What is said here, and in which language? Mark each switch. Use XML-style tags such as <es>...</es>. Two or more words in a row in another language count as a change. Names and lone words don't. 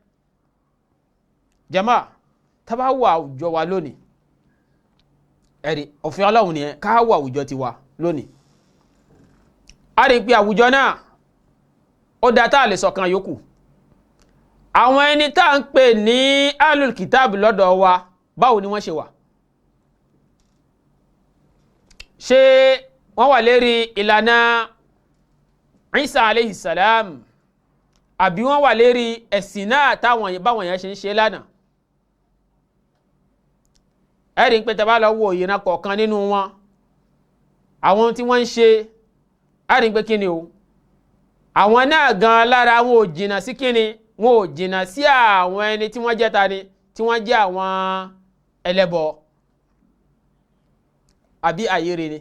<yo>jàmáà tá bá wà àwùjọ wa lónìí, ẹ̀rí òfin Ọlọ́run nìyẹn, ká wà àwùjọ tiwa lónìí. a rí pé àwùjọ náà ó dá tá a lè sọ̀kan yòókù. àwọn ẹni tá à ń pè ní</yo> <ar>أهل الكتاب</ar> <yo>lọ́dọ̀ wa báwo ni wọ́n ṣe wà? ṣé wọ́n wà lérí ìlànà Isa</yo> <ar>عليه السلام,</ar> <yo>àbí wọ́n wà lérí ẹ̀sìn náà báwọn yẹn ṣe ń ṣe lánàá? ẹ̀rí pé tẹ́ bá lọ wo ìran kọ̀ọ̀kan nínú wọn, àwọn tí wọ́n ń ṣe, ẹ̀rí pé kíni o, àwọn náà gan lára wọn ò jìnà sí kíni, wọn ò jìnà sí àwọn ẹni tí wọ́n jẹ́ tani, tí wọ́n jẹ́ àwọn ẹlẹ́bọ àbí àyèrè ni.</yo>